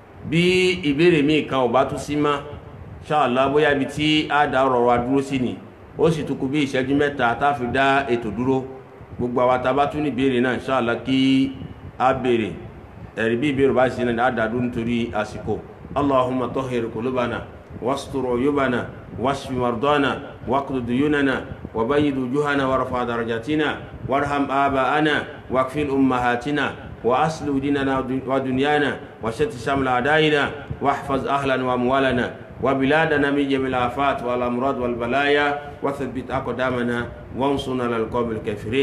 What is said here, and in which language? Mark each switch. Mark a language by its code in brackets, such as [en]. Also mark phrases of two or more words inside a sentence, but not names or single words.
[yo] Bí ìbéèrè míì kan ò bá tún sí mọ́, [ar] إن شاء الله, [yo] bóyá ibi tí a dá ọ̀rọ̀ wa dúró sí ni, ó sì tún kù bí ìṣẹ́jú mẹ́ta tá a fi dá ètò dúró. Gbogbo àwa tá a bá tún ní ìbéèrè náà, [ar] إن شاء الله, [yo] kí a béèrè. Ẹ̀rí bí ìbéèrè bá sí náà, a dá dúró nítorí àsìkò. [ar] اللهم طهر قلوبنا واستر عيوبنا واشف مرضانا واقض ديوننا وبيض وجوهنا وارفع درجاتنا وارحم آباءنا واكفل أمهاتنا وأصلح ديننا ودنيانا وشتت شمل أعدائنا واحفظ أهلنا وأموالنا وبلادنا من جميع الآفات والأمراض والبلايا وثبت أقدامنا وانصرنا على القوم الكافرين.